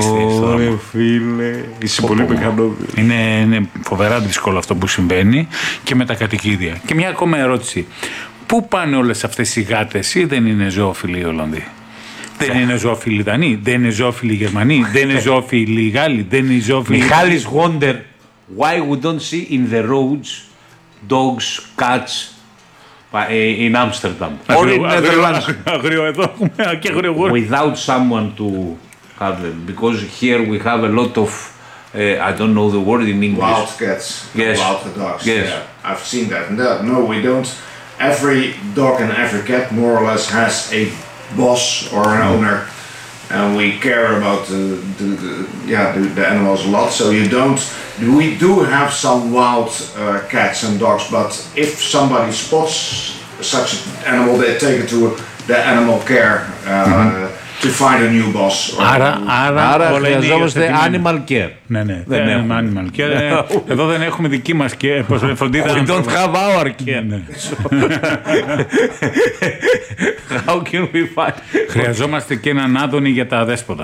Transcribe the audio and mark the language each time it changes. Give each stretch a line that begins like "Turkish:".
Greek: Ωρε φίλε, είσαι πολύ μηχανόβιος. Είναι φοβερά δύσκολο αυτό που συμβαίνει και με τα κατοικίδια. Και μια ακόμα ερώτηση. Πού πάνε όλες αυτές οι γάτες ή δεν είναι ζώοφιλοι οι Ολλανδοί? Δεν είναι ζώοφιλοι οι Δανείοι, δεν είναι ζώοφιλοι οι Γερμανοί, δεν είναι ζώοφιλοι οι Γάλλοι, δεν είναι ζώοφιλοι...
English: Μιχάλης wonder why we don't see in the roads dogs, cats in Amsterdam. Or in Netherlands.
Greek: Αγριο εδώ έχουμε και αγριογόρο.
English: Without someone to have them, because here we have a lot of... I don't know the word in English. Wild cats, wild dogs. Yes. Yeah, I've seen that. No, we don't. Every dog and every cat, more or less, has a boss or an owner, and we care about the animals a lot. So you don't. We do have some wild cats and dogs, but if somebody spots such an animal, they take it to the animal care to find a new boss.
Greek: Άρα, χρειαζόμαστε animal care. Ναι, δεν έχουμε animal care. Εδώ δεν έχουμε δική μας care, πώς με φροντίδα.
English: We don't have our care. How can we find...
Greek: Χρειαζόμαστε και έναν Άδωνη για τα αδέσποτα.